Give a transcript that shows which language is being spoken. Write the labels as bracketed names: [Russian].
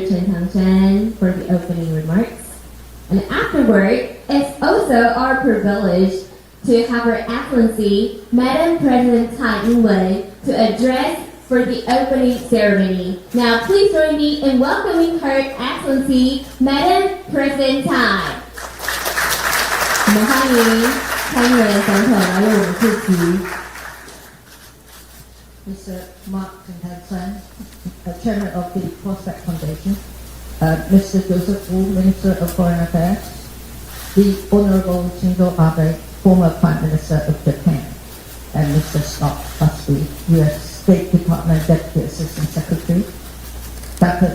[English] Chen Tangshan for the opening remarks. And afterward, it's also our privilege to have Her Excellency, Madam President Tsai Ing-wen, to address for the opening ceremony. Now, please join me in welcoming Her Excellency, Madam President Tsai. [Chinese] 我们欢迎蔡英文总统来为我们致辞。 [English] Mr. Mark Chen, Chairman of the Prospect Foundation, Mr. Joseph Wu, Minister of Foreign Affairs, the Honorable Shinzo Abe, former Prime Minister of Japan, and Mr. Scott Busby, U.S. State Department Deputy Assistant Secretary, Dr.